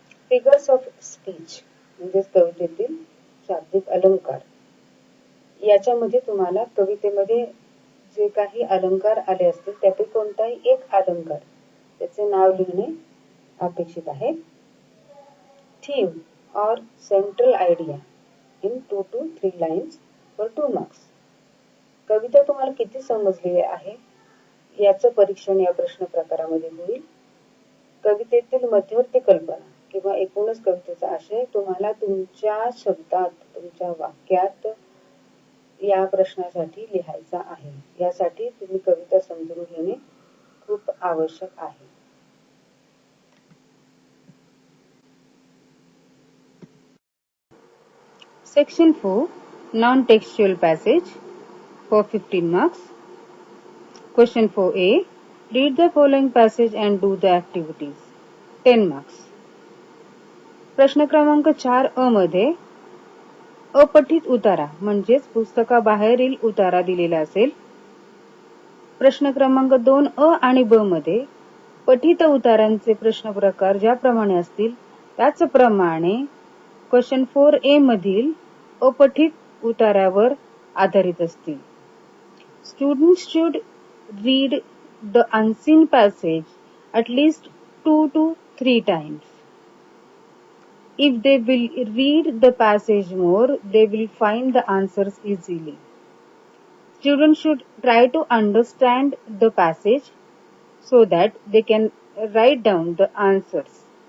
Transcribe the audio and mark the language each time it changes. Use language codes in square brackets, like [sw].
[mr] Figures of speech म्हणजेच कवितेतील शाब्दिक अलंकार, याच्यामध्ये तुम्हाला कवितेमध्ये जे काही अलंकार आले असतील त्यापैकी कोणताही एक अलंकार त्याचे नाव लिहिणे अपेक्षित आहे. [en] Theme और central idea in 2 to 3 lines for 2 marks. [mr] कविता तुम्हाला किती समजली आहे याचं परीक्षण या प्रश्न प्रकारामध्ये होईल. कवितेतील मध्यवर्ती कल्पना किंवा एकूणच कवितेचा आशय तुम्हाला तुमच्या शब्दात, तुमच्या वाक्यात या प्रश्नासाठी लिहायचा आहे. यासाठी तुम्ही कविता समजून घेणे खूप आवश्यक आहे. [en] Section 4, non-textual passage for 15 marks. Question 4A, read the following passage and do the activities. 10 marks. [mr] प्रश्न क्रमांक 4 मध्ये अपठित उतारा म्हणजेच पुस्तकाबाहेरील उतारा दिलेला असेल. प्रश्न क्रमांक 2 आणि ब मध्ये पठित उतारांचे प्रश्न प्रकार ज्याप्रमाणे असतील त्याचप्रमाणे क्वेश्चन 4A मधील अपठित उतारावर आधारित असतील. [en] Students should read the unseen passage at least 2 to 3 times. If they will read the passage more, they will find the answers easily. Students should try to understand the passage so that they can write down the answers.